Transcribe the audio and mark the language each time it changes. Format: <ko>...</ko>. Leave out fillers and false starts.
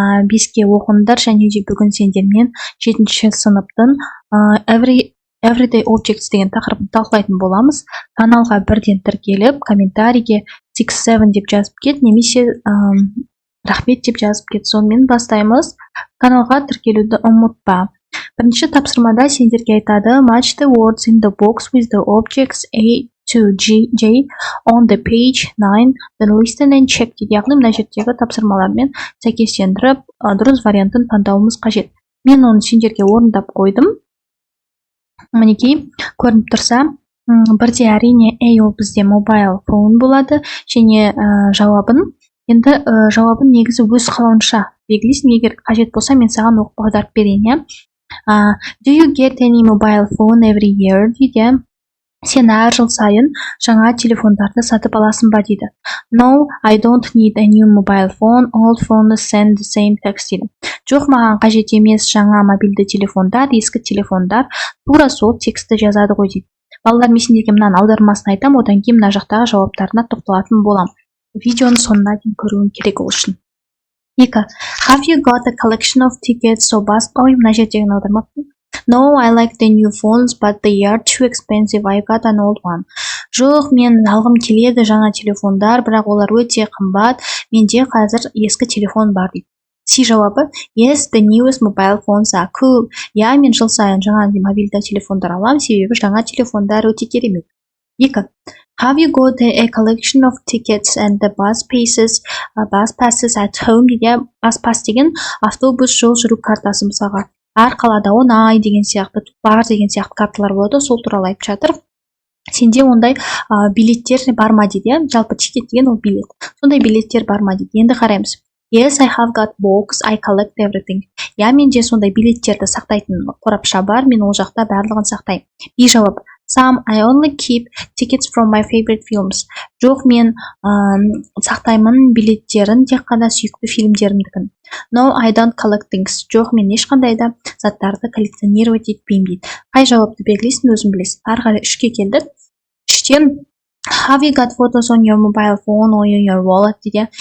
<kk>5-ке оқыңдар және де бүгін сендермен 7-ші сыныптың Everyday Objects деген тақырыбын талқылайтын боламыз. Каналға бірден тіркеліп, комментарийге 6-7 деп жазып кет, немесе рахмет деп жазып кет. Сонымен бастаймыз. Каналға тіркелуді ұмытпа. Бірінші тапсырмада сендерге айтады:</kk> <en>match the words in the box with the objects A to J on the page 9, then listen and check дейді.</en> <kk>Яғни мына жердегі тапсырмалармен сәйкестендіріп, дұрыс вариантын таңдауымыз қажет. Мен оны сендерге орындап қойдым. Мінекей, көрініп тұрса, бірде әрине A ол бізде mobile phone болады, және енді жауабын негізі өз қалауынша белгілейсің. Егер қажет болса, мен саған оқып аударып берейін.</kk> <en>Do you get any mobile phone every year дейді.</en> <kk>Сен әр жыл сайын жаңа телефондарды сатып аласың ба дейді.</kk> <en>No, I don't need a new mobile phone. All phones send the same text дейді.</en> <kk>Жоқ, маған қажет емес жаңа мобильді телефондар, ескі телефондар тура сол текстті жазады ғой дейді. Балалар, мен сендерге мынаның аудармасын айтам, одан кейін мына жақтағы жауаптарына тоқталатын болам. Видеоны соңына дейін көруің керек ол үшін. 2.</kk> <en>Have you got a collection of tickets?</en> <kk>Мына жердегі аударма.</kk> <en>No, I like the new phones, but they are too expensive. I got an old one.</en> <kk>Жоқ, мен алғым келеді жаңа телефондар, бірақ олар өте қымбат. Менде қазір ескі телефон бар дейді. Си жауабы:</kk> <en>Yes, the newest mobile phones are cool.</en> <kk>Я, мен жыл сайын жаңа мобильді телефондар алам, себебі жаңа телефондар өте керемет. 2.</kk> <en>Have you got a collection of tickets and the bus passes at home дейді.</en> <kk>Bus pass деген автобус жол жүру картасы. Мысалға, әр қалада онай деген сияқты, бар деген сияқты карталар болады, сол туралы айтып жатыр. Сенде ондай билеттер бар ма дейді. Жалпы тикет деген ол билет. Сондай билеттер бар ма дейді. Енді қараймыз.</kk> <en>Yes, I have got box. I collect everything.</en> <kk>Я, менде сондай билеттерді сақтайтын қорапша бар. Мен ол жақта барлығын сақтаймын. Би жауап:</kk> <en>Some, I only keep tickets from my favorite films.</en> <kk>Жоқ, мен сақтаймын билеттерін тек қана сүйікті фильмдерімдікін.</kk> <en>No, I don't collect things.</en> <kk>Жоқ, мен ешқандай да заттарды коллекционировать етпеймін дейді. Қай жауапты белгілейсің, өзің білесің. Ары қарай 3-ке келдік.</kk> <en>3-тен Have you got photos on your mobile phone or in your wallet дейді.</en>